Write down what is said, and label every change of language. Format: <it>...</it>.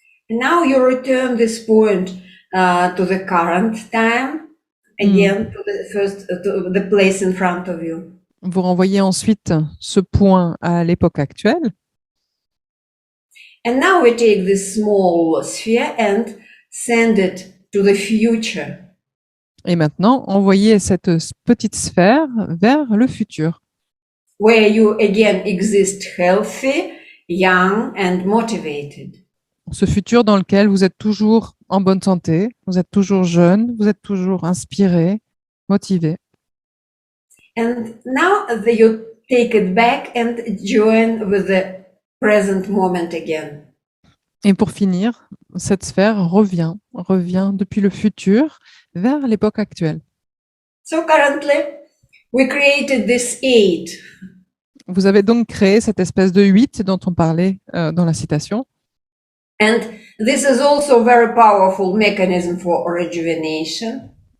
<en>And now you return this point to the current time, again to the place in front of you.</en> <fr>Vous renvoyez ensuite ce point à l'époque actuelle.</fr> <en>And now we take this small sphere and send it to the future.</en> <fr>Et maintenant, envoyez cette petite sphère vers le futur,</fr> <en>where you again exist healthy, young and motivated.</en> <fr>ce futur dans lequel vous êtes toujours en bonne santé, vous êtes toujours jeune, vous êtes toujours inspiré, motivé.</fr> <en>And now you take it back and join with the present moment again.</en> <fr>Et pour finir, cette sphère revient depuis le futur vers l'époque actuelle.</fr> <en>So currently, we created this 8.</en> <fr>Vous avez donc créé cette espèce de 8 dont on parlait dans la citation.</fr> <en>And this is also a very powerful mechanism for rejuvenation.</en>